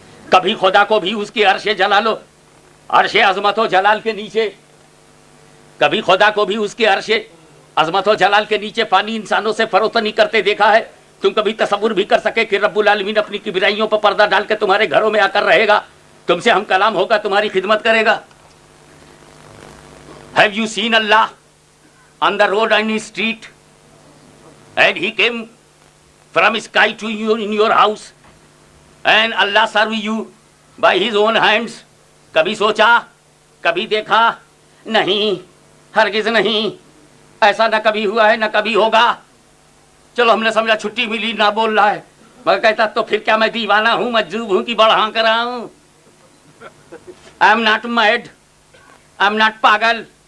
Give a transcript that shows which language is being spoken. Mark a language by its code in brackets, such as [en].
[ur] کبھی خدا کو بھی اس کی عرش جلال و عرش عظمت و جلال کے نیچے، کبھی خدا کو بھی اس کے عرش عظمت و جلال کے نیچے فانی انسانوں سے فروتنی کرتے دیکھا ہے؟ تم کبھی تصور بھی کر سکے کہ رب العالمین اپنی کبریائیوں پر پردہ ڈال کے تمہارے گھروں میں آ کر رہے گا، تم سے ہم کلام ہوگا، تمہاری خدمت کرے گا؟ [en] Have you seen Allah on the road on his street? And he came from sky to you in your house, and Allah served you by his own hands. [ur] کبھی سوچا, کبھی دیکھا؟ نہیں, ہرگز نہیں. ایسا نہ کبھی ہوا ہے نہ کبھی ہوگا. چلو ہم نے سمجھا چھٹی ملی, نہ بول رہا ہے, مگر کہتا تو پھر کیا میں دیوانہ ہوں, مجذوب ہوں کہ بڑھا کر رہا ہوں؟ [en] I am not mad, [ur] I am not پاگل.